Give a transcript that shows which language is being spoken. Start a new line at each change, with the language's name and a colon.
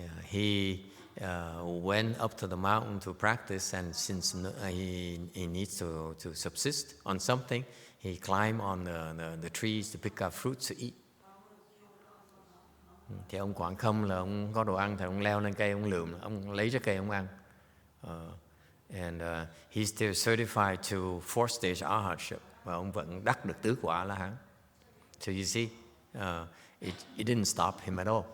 English: He went up to the mountain to practice, and since he needs to subsist on something, he climbed on the trees to pick up fruits to eat.
Vietnamese: Thì ông Quảng Khâm là ông có đồ ăn thì ông leo lên cây, ông lượm, ông lấy trái cây ông ăn.
English: And he's still certified to fourth stage arhatship,
Vietnamese: và ông vẫn đắc được tứ quả La-hán.
English: So you see, it didn't stop him at all.